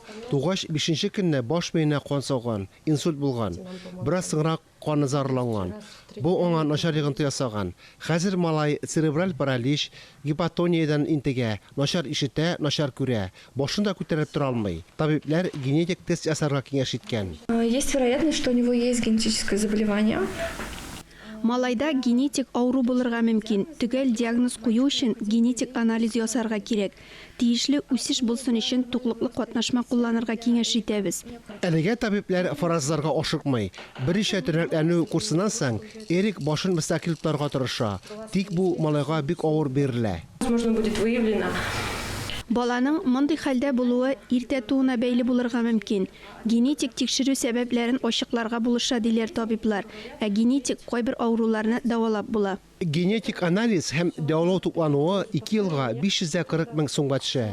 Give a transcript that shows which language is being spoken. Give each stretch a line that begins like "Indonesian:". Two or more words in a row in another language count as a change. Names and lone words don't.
Tatar: Тугач 5нче көнне баш миенә кан сауган, инсульт булган. Бераз соңрак каны зарланган. Бу аңа начар йогынты ясаган. Хәзер малай церебраль паралич, гипотониядән интегә, начар ишетә, начар күрә. Башында күтәреп тора алмый. Табиблар генетик тест ясарга киңәш иткән.
Russian: Есть вероятность, что у него есть генетическое заболевание.
Tatar: Малайда генетик авыру булырга мөмкин. Төгәл диагноз кую өчен генетик анализ ясарга кирәк. Тиешле үсеш булсын өчен туклыклы катнашма кулланырга киңәш итәбез. Әлегә табиблар фаразларга ашыкмый. Берничә төрәкләнү курсыннан соң Эрик башын мөстәкыйль тотарга тырыша. Тик бу малайга бик авыр бирелә.
Russian: Возможно, будет выявлено.
Tatar: Баланың мондый хәлдә булуы иртә туына бәйле булырга мөмкин. Генетик тикшерү сәбәпләрен ачыкларга булыша диләр табиблар. Ә генетик кайбер авыруларны дәвалап була. Генетик анализ һәм дәвалау туклануы 2 елга 540 мең сумга төшә.